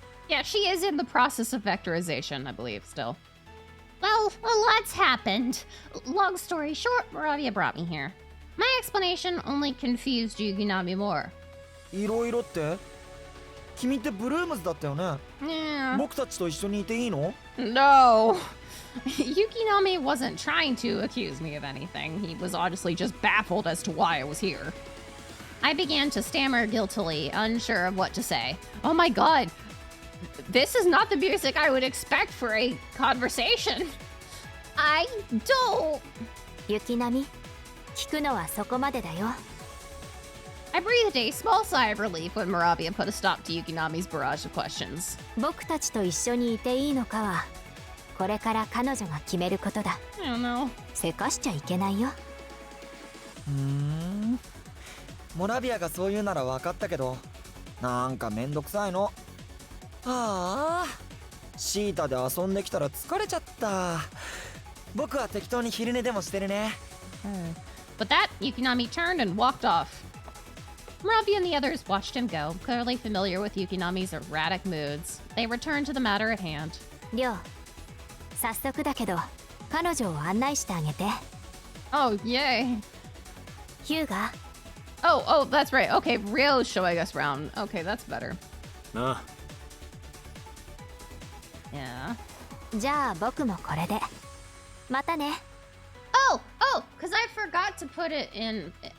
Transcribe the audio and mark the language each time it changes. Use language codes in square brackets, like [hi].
[en] Yeah, she is in the process of vectorization, I believe, still. Well, a lot's happened. Long story short, Moravia brought me here. My explanation only confused Yukinami more. [ja] いろいろって？君ってブルームズだったよね。 [en] Yeah. [ja] 僕たちと一緒にいていいの？ [en] No. Yukinami wasn't trying to accuse me of anything. He was honestly just baffled as to why I was here. I began to stammer guiltily, unsure of what to say. Oh my god. This is not the music I would expect for a conversation. I don't... [ja] 雪並、聞くのはそこまでだよ。 [en] I breathed a small sigh of relief when Moravia put a stop to Yukinami's barrage of questions. [ja] 僕たちと一緒にいていいのかは、これから彼女が決めることだ。 [en] I don't know. [ja] せかしちゃいけないよ。モラビアがそう言うなら分かったけど、なんかめんどくさいの。ああ、シータで遊んできたら疲れちゃった。僕は適当に昼寝でもしてるね。 [en] With that, Yukinami turned and walked off. Moravia and the others watched him go, clearly familiar with Yukinami's erratic moods. They returned to the matter at hand. [ja] りょう、早速だけど、彼女を案内してあげて。 [en] Oh, yay. [ja] ヒューガ、 [en] Oh, that's right. Okay, Ryo's showing us around. Okay, that's better. [ja] なあ。 [en] Yeah. [ja] じゃあ僕もこれで。またね。 [en] Oh, because I forgot to put it in.